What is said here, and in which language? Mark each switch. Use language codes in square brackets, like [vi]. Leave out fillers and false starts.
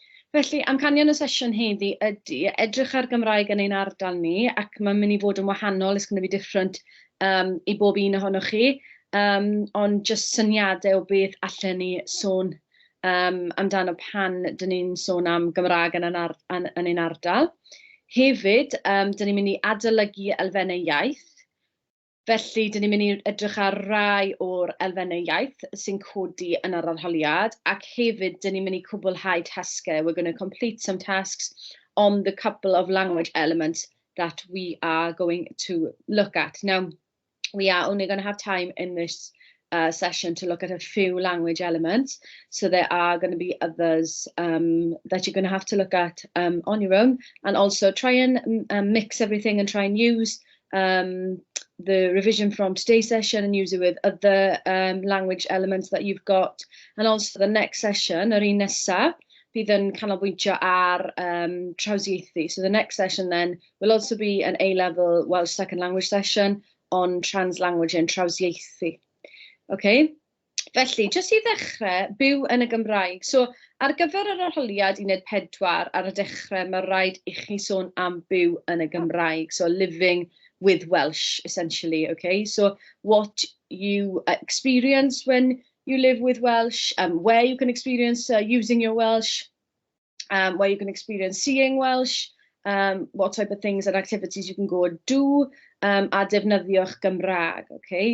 [cy] Felly, amcanion y sesiwn heddi ydy edrych ar Gymraeg yn ein ardal ni, ac mae'n mynd i fod yn wahanol, [en] it's going to be different [cy] i bob un ohonoch chi, ond jyst syniadau o beth allan ni sôn amdano pan dyn ni'n sôn am Gymraeg yn ein ardal. Hefyd, dyn ni'n mynd i adolygu elfennau iaith. Felly, dyn ni'n mynd i edrych ar rai o'r elfennau iaith sy'n codi yn yr arholiad, ac hefyd, dyn ni'n mynd i cwblhau tasgau. [en] We're going to complete some tasks on the couple of language elements that we are going to look at. Now, we are only going to have time in this session to look at a few language elements. So there are going to be others that you're going to have to look at on your own, and also try and mix everything and try and use the revision from today's session and use it with other language elements that you've got. And also the next session, [cy] yr un nesaf, bydd yn canolbwyntio ar trawsieithu. [en] So the next session then will also be an A-level Welsh second language session on trans-language and trawsieithu. Okay? [cy] Felly, jyst i ddechrau, byw yn y Gymraeg. So, ar gyfer yr arholiad 1-4, ar y dechrau, mae rhaid i chi sôn am byw yn y Gymraeg. [en] So, living with Welsh, essentially, okay? So, what you experience when you live with Welsh, where you can experience using your Welsh, where you can experience seeing Welsh, what type of things and activities you can go and do, [cy] a defnyddio'ch Gymraeg, [en] okay?